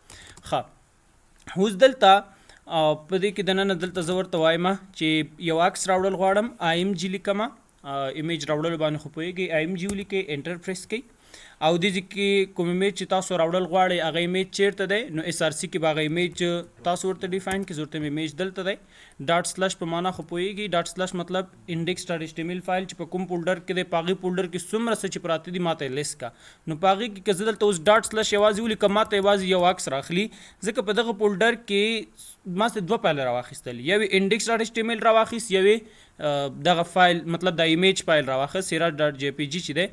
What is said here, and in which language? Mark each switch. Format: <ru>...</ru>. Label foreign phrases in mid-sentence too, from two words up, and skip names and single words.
<ps>ښه اوس دلته په دې کې دننه دلته زه ورته وایم چې یو عکس راوړل غواړم IMG لیکم. ایمیج راوړلو باندې خو پوهېږئ IMG ولیکئ</ps> <en>enter press</en> <ps>کړئ او دې ځای کې کوم ایمیج چې تاسو راوړل غواړئ هغه ایمیج چیرته دی نو SRC کې به هغه ایمیج تاسو ورته ډیفاین کړئ. زه ورته ایمیج دلته دی</ps> <en>dot slash</en> <ps>په معنا خو پوهېږئ.</ps> <en>dot slash</en> <ps>مطلب index.html فایل چې په کوم فولډر کې دی په هغې فولډر کې څومره څه چې پراته دي ماته یې لیست کړه. نو په هغې کې که زه دلته اوس</ps> <en>dot slash</en> <ps>یوازې ولیکم ماته یوازې یو عکس راخلي، ځکه په دغه فولډر کې ما څه دوه فایل راواخیستل، یو یې index.html راواخیست، یو یې دغه فایل مطلب د</ps> <en>image file</en> <ps>راواخیست sera.jpg چې دی.</ps>